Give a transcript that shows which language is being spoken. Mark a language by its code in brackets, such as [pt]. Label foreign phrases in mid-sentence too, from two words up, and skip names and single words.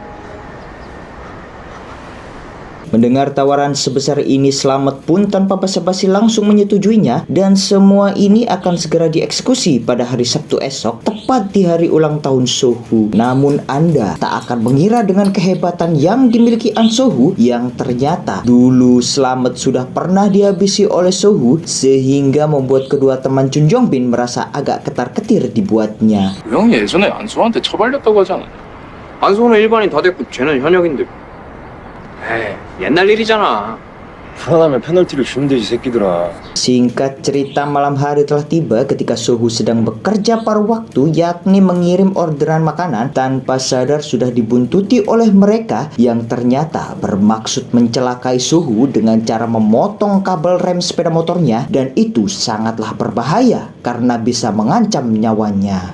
[id] Mendengar tawaran sebesar ini, Slamet pun tanpa basa-basi langsung menyetujuinya, dan semua ini akan segera dieksekusi pada hari Sabtu esok, tepat di hari ulang tahun Sohu. Namun Anda tak akan mengira dengan kehebatan yang dimiliki An Sohu yang ternyata dulu Slamet sudah pernah dihabisi oleh Sohu, sehingga membuat kedua teman Chun Jong-bin merasa agak ketar-ketir dibuatnya. [ko] 형이 예전에 안소한테 처발렸다고 하잖아. 안소는 일반인 다 됐고 쟤는 현역인데. 에이, 옛날 일이잖아. 불안하면 페널티를 주면 되지 새끼들아. [id] Singkat cerita, malam hari telah tiba ketika Sohu sedang bekerja paruh waktu, yakni mengirim orderan makanan. Tanpa sadar sudah dibuntuti oleh mereka yang ternyata bermaksud mencelakai Sohu dengan cara memotong kabel rem sepeda motornya, dan itu sangatlah berbahaya karena bisa mengancam nyawanya.